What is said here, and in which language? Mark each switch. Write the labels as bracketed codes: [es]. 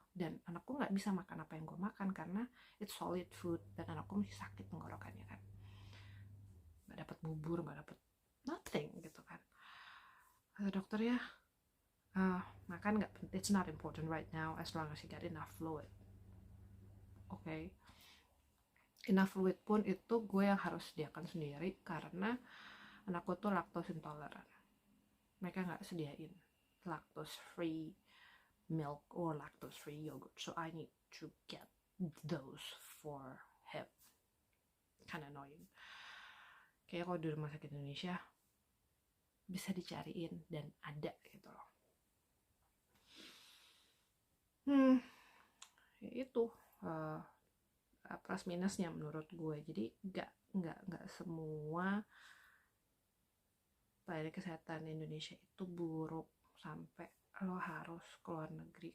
[id] Dan anak gue gak bisa makan apa yang gue makan karena [en] it's solid food, [id] dan anak gue masih sakit tenggorokannya kan. Gak dapat bubur, gak dapat nothing gitu kan. Kata dokter ya, makan gak, [en] it's not important right now as long as you get enough fluid. Okay. Enough fluid [id] pun itu gue yang harus sediakan sendiri karena anakku tuh lactose intolerant. Mereka gak sediain [en] lactose free milk or lactose free yogurt, so I need to get those for him. Kinda annoying. [id] Kayak kalau di rumah sakit Indonesia bisa dicariin dan ada gitu loh. Ya itu plus minusnya menurut gue. Jadi nggak semua pelayanan kesehatan Indonesia itu buruk sampai lo harus keluar negeri.